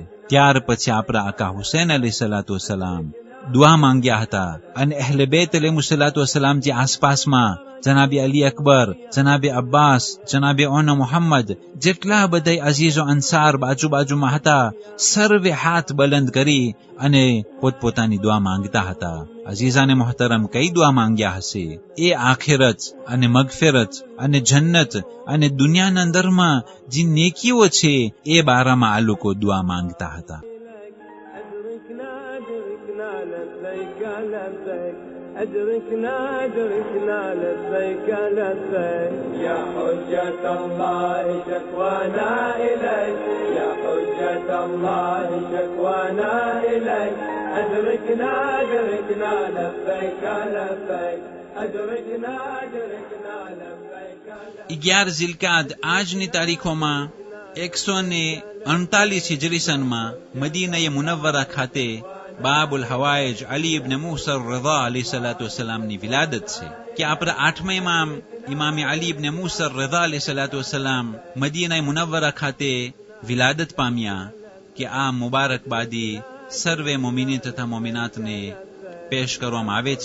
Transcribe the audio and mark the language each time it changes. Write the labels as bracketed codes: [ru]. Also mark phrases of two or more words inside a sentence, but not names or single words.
[gu] ત્યાર પછી આપણા આકા હુસૈન [ar] عليه الصلاة والسلام [gu] દુઆ માંગ્યા હતા અને અહલે બેત [ar] عليه الصلاة والسلام [gu] જે આસપાસમાં જનાબે અલી અકબર, જનાબે અબ્બાસ, જનાબે ઓના મુહમ્મદ, જેટલા બધા અઝીઝો અંસાર બાજુમાં હતા, સર્વે હાથ બલંદ કરી અને પોતપોતાની દુઆ માંગતા હતા. અઝીઝાને મોહતરમ, કઈ દુઆ માંગ્યા હશે? એ આખિરત અને મગફિરત અને જન્નત અને દુનિયાના અંદરમાં જે નેકીઓ છે એ બારામાં આ લોકો દુઆ માંગતા હતા. [ar] أدركنا أدركنا لبيك لبيك يا حجة الله شكوانا إليك يا حجة الله شكوانا إليك أدركنا أدركنا لبيك لبيك أدركنا أدركنا لبيك [gu] 11 ઝિલકાદ આજની તારીખોમાં 148 હિજરી સનમાં મદીના મુનવ્વરા ખાતે બાબુલ હવાઈજ અલી ઇબ્ન મૂસા રઝા અલૈહિ સલાતુ વસલામની વિલાદત છે કે આપણા 8મા ઇમામ ઇમામે અલી ઇબ્ન મૂસા રઝા [ar] عليه الصلاة والسلام [gu] મદીના મુનવ્વરા ખાતે વિલાદત પામ્યા કે આ મુબારકબાદી સર્વે મોમિની તથા મોમિનાતને પેશ કરવામાં આવે છે.